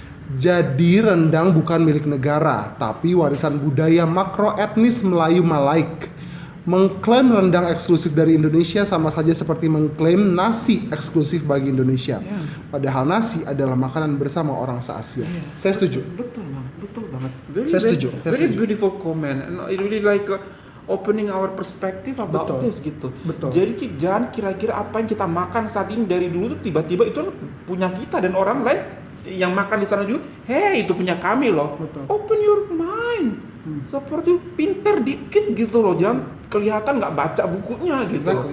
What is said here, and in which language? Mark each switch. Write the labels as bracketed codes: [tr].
[id] Jadi rendang bukan milik negara, tapi warisan budaya makro etnis Melayu Malaik. Mengklaim rendang eksklusif dari Indonesia sama saja seperti mengklaim nasi eksklusif bagi Indonesia. Padahal nasi adalah makanan bersama orang se-Asia. Saya setuju. Betul banget. Saya setuju. [en] Very beautiful comment, and it really like opening our perspective about [id] Betul. this gitu. Betul. Jadi jangan kira-kira apa yang kita makan saat ini dari dulu tuh tiba-tiba itu punya kita dan orang lain yang makan di sana juga, hey itu punya kami loh. Betul. [en] Open your mind. [id] Seperti pinter dikit gitu loh, jangan kelihatan nggak baca bukunya gitu.